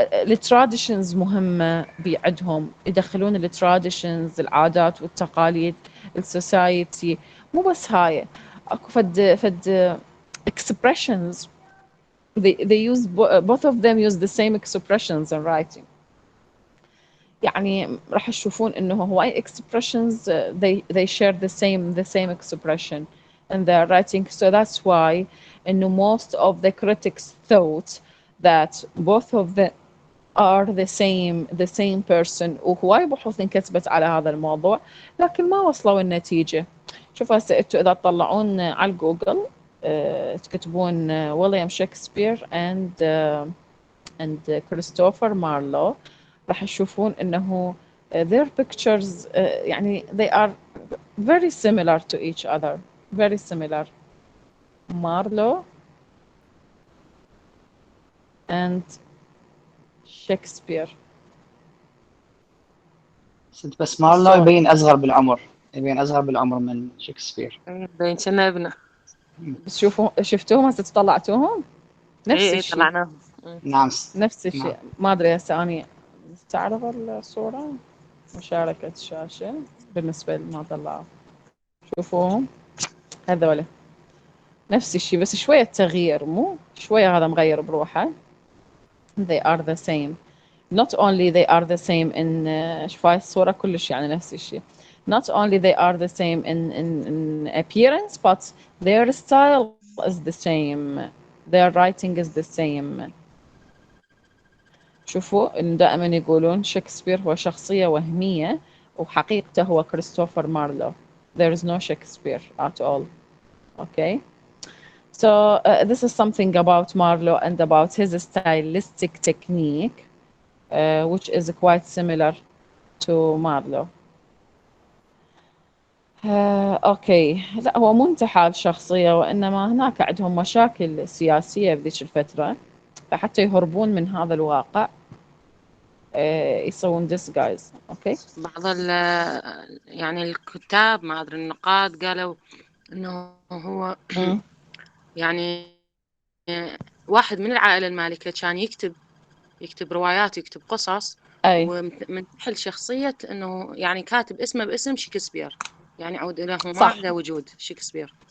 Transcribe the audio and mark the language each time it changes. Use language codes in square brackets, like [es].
[ar] التراديشنز مهمة بعدهم، يدخلون التراديشنز، العادات والتقاليد، السوسايتي. مو بس هاي، اكو فد [en] expressions they use both of them use the same expressions in writing. [ar] يعني راح تشوفون انه [en] هواي expressions they share the same expression in their writing, so that's why [ar] انه [en] most of the critics thought that both of them are the same person. [ar] وهواي بحوث انكتبت على هذا الموضوع، لكن ما وصلوا النتيجة. شوفوا هسه انتوا اذا تطلعون على الجوجل تكتبون ويليام شكسبير and كريستوفر مارلو، راح تشوفون انه [en] their pictures [ar] يعني [en] they are very similar [ar] to each other, very similar. مارلو and شكسبير. بس مارلو يبين أصغر بالعمر، يبين أصغر بالعمر من شكسبير. يبين كنا ابنه. بس شفتوهم هسه طلعتوهم نفس الشيء. طلعناهم. نعم نفس الشيء. ما ادري هسه اني تعرض الصورة مشاركة شاشة بالنسبة لما طلعوا. شوفوهم هذول نفس الشيء، بس شوية تغيير، مو شوية هذا مغير بروحه. [en] they are the same, not only they are the same in [ar] شوفوا الصورة كلش يعني نفس الشيء. [en] not only they are the same in appearance, but their style is the same, their writing is the same. [ar] شوفوا إن دائما يقولون شكسبير هو شخصية وهمية وحقيقته هو كريستوفر مارلو. [en] there is no Shakespeare at all. Okay, so this is something about Marlowe and about his stylistic technique, which is quite similar to Marlowe. [ar] اوكي، لا هو مو انتحال شخصية، وإنما هناك عندهم مشاكل سياسية بذيك الفترة، فحتى يهربون من هذا الواقع يسوون disguise. اوكي، بعض يعني الكتاب، ما ادري النقاد، قالوا انه هو يعني واحد من العائلة المالكة كان يكتب روايات، يكتب قصص، ومن تحل شخصية انه يعني كاتب اسمه باسم شكسبير، يعني عود له ما عنده وجود شكسبير.